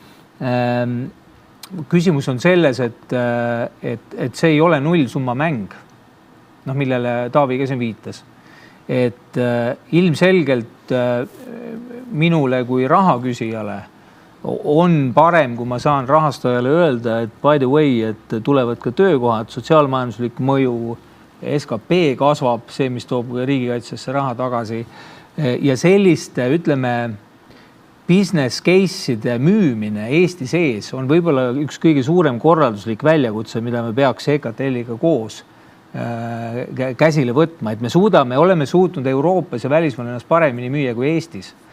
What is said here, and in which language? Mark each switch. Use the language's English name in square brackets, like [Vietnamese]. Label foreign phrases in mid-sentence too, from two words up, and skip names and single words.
[Estonian] Küsimus on selles, et see ei ole nullsumma mäng, millele Taavi ka siin viitas. Et ilmselgelt minule kui rahaküsijale on parem, kui ma saan rahastajale öelda, et [English] by the way, [Estonian] et tulevad ka töökohad, sotsiaalmajanduslik mõju, SKP kasvab, see, mis toob riigikaitsesse raha tagasi ja selliste, ütleme, [English] business case'ide [Estonian] müümine Eesti sees on võib-olla üks kõige suurem korralduslik väljakutse, mida me peaks EKTL-iga koos käsile võtma, et me oleme suutnud Euroopas ja välismaal ennast paremini müüa kui Eestis.